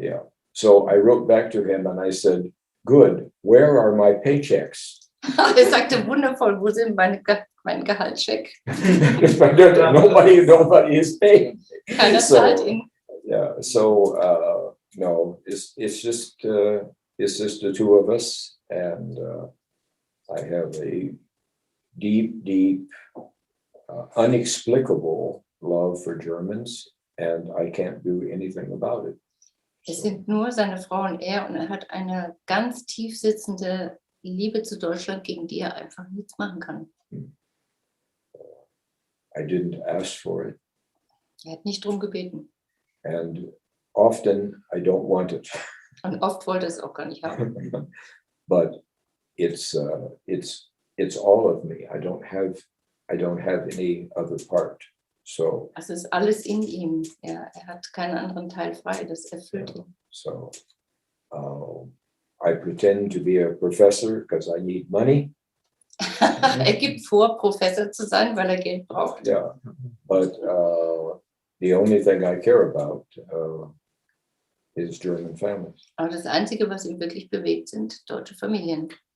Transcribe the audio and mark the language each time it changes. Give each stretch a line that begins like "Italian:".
English: Yeah. So I wrote back to him and I said, good, where are my paychecks?
German: Er sagte, wundervoll, wo sind mein Gehaltscheck?
English: Nobody is paying.
German: Keiner
English: So,
German: zahlt ihn.
English: yeah, so no, it's just the two of us, and I have a deep, unexplicable love for Germans, and I can't do anything about it.
German: Es sind nur seine Frau und er hat eine ganz tief sitzende Liebe zu Deutschland, gegen die er einfach nichts machen kann.
English: I didn't ask for it,
German: Er hat nicht drum gebeten.
English: and often I don't want it.
German: Und oft wollte er es auch gar nicht haben.
English: But it's all of me. I don't have any other part. So
German: Es ist alles in ihm. Er hat keinen anderen Teil frei. Das erfüllt ihn.
English: so I pretend to be a professor because I need money.
German: Er gibt vor, Professor zu sein, weil er Geld braucht.
English: Yeah, but the only thing I care about is German families.
German: Aber das Einzige, was ihn wirklich bewegt, sind deutsche Familien.